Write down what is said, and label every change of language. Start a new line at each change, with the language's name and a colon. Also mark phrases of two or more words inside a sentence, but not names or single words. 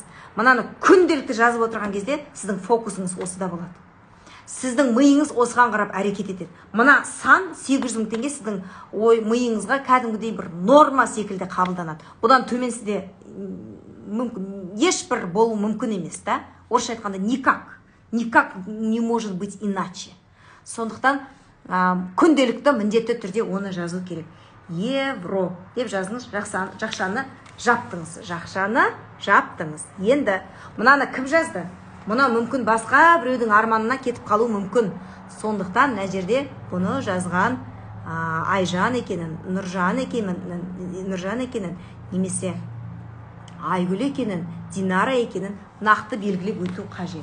Kazakh: Мынаны күнделікті жазып отырған кезде сіздің фокусыңыз осыда болады. Сіздің миыңыз осыған қарап әрекет етеді. Мына сан 800 мың теңге сіздің миыңызға кәдімгідей бір норма секілді қабылданады. Бұдан төмен сізде мүмкін ешбір болу мүмкін емес, та? Орысша айтқанда
Russian: никак не может быть иначе.
Kazakh: Сондықтан күнделікті міндетті түрде оны жазу керек. евро деп жазыңыз. Жақшаны жаптыңыз. Жақшаны жаптыңыз. Енді мынаны кім жазды? Мұна мүмкін басқа біреудің арманына кетіп қалу мүмкін. Сондықтан мына жерде бұны жазған Айжан екенін, Нұржан екенін, немесе Айгүл екенін, Динара екенін нақты белгілеп өту қажет.